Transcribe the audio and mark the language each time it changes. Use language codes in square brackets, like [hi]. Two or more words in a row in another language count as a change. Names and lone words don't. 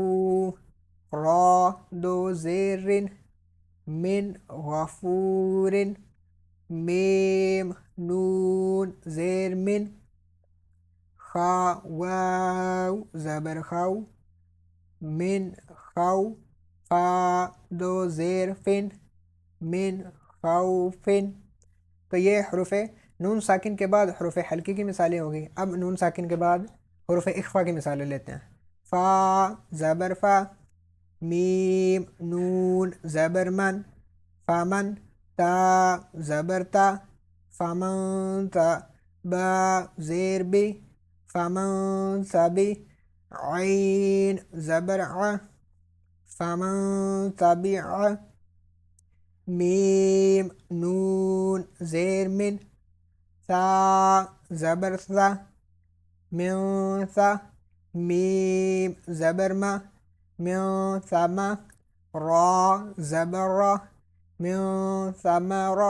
[ur] را دو زیر رن، [ar] من غفور. [ur] میم نون زیر من، خا واو زبر خو، من خو. فا دو زیر فن، [ar] من خوفن. [ur] تو یہ حروف نون ساکن کے بعد حروف حلقی کی مثالیں ہوگی. اب نون ساکن کے بعد حروف اخفا کی مثالیں لیتے ہیں. فا زبر فا، میم نون زبر من، فمن. تا زبر تا، [ar] فمن تا. [ur] با زیر بی، [ar] فمن تبی. [ur] عین زبر ع، [ar] فمن تبع. [ur] میم نون زیر من، ثا زبر ثا، من ثا. میم زبر ما، [ar] من ثما. [ur] را زبر را، [ar] من ثمرة.